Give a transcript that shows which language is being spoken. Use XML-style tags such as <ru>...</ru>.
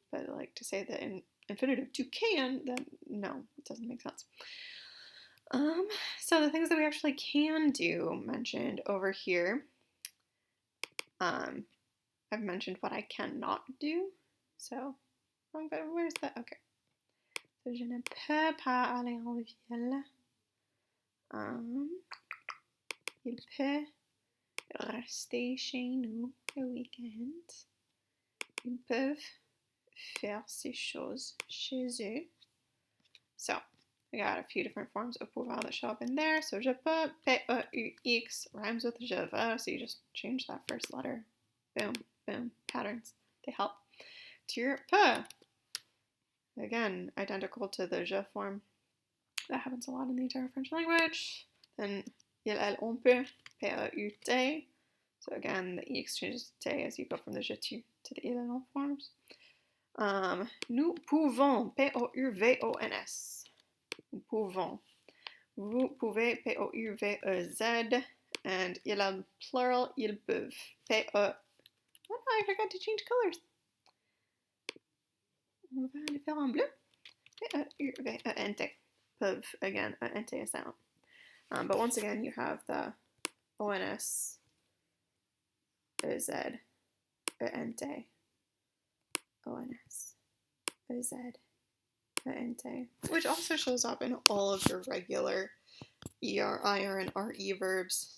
<en>But like to say the infinitive to can, then no, it doesn't make sense. So the things that we actually can do mentioned over here. I've mentioned what I cannot do. So, where's that? Okay.</en> <fr>So, je ne peux pas aller en ville. Il peut rester chez nous le week-end. Ils peuvent faire ces choses chez eux.</fr> <en>So, we got a few different forms of pouvoir that show up in there. So,</en> <fr>je peux,</fr> <en>P-E-U-X, rhymes with</en> <fr>je veux.</fr> <en>So, you just change that first letter. Boom, boom, patterns. They help.</en> <fr>Tu peux.</fr> <en>Again, identical to the je form. That happens a lot in the entire French language. Then,</en> <fr>il, elle, on peut,</fr> <en>P-E-U-T. So again, the E exchanges to as you go from the je, tu to the il, elle, on forms.</en> <fr>Nous pouvons, P-O-U-V-O-N-S. Nous pouvons. Vous pouvez, P-O-U-V-E-Z.</fr> <en>And il a plural,</en> <fr>ils peuvent.</fr> <en>P-E. Oh, I forgot to change colors.</en> <fr>On va les faire en bleu. P-E-U-V-E-N-T.</fr> <en>Peuvent, again, E-N-T is silent. But once again, you have the O-N-S, E-Z, E-N-T, O-N-S, E-Z, E-N-T, which also shows up in all of your regular ER, IR, and RE verbs.</en>